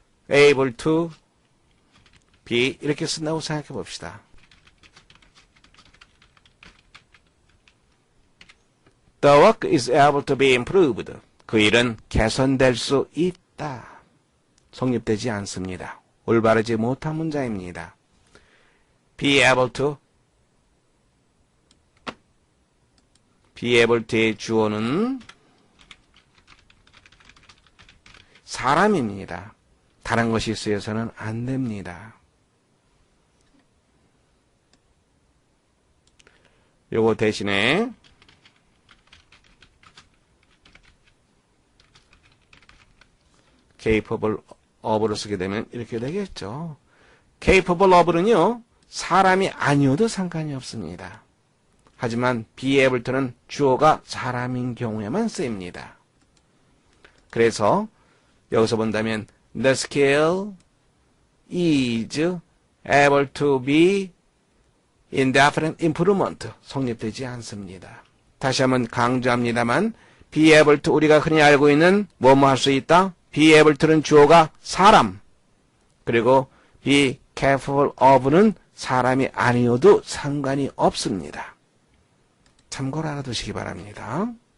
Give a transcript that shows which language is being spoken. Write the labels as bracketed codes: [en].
[ko] able to be 이렇게 쓴다고 생각해 봅시다. [en] The work is able to be improved. [ko] 그 일은 개선될 수 있다. 성립되지 않습니다. 올바르지 못한 문장입니다. be able to의 주어는 사람입니다. 다른 것이 쓰여서는 안 됩니다. 요거 대신에 capable of로 쓰게 되면 이렇게 되겠죠. capable of는요, 사람이 아니어도 상관이 없습니다. 하지만 be able to는 주어가 사람인 경우에만 쓰입니다. 그래서 여기서 본다면 [en] the skill is able to be indefinite improvement [ko] 성립되지 않습니다. 다시 한번 강조합니다만 be able to 우리가 흔히 알고 있는 뭐뭐 할 수 있다. be able to는 주어가 사람 그리고 be capable of는 사람이 아니어도 상관이 없습니다. 참고로 알아두시기 바랍니다.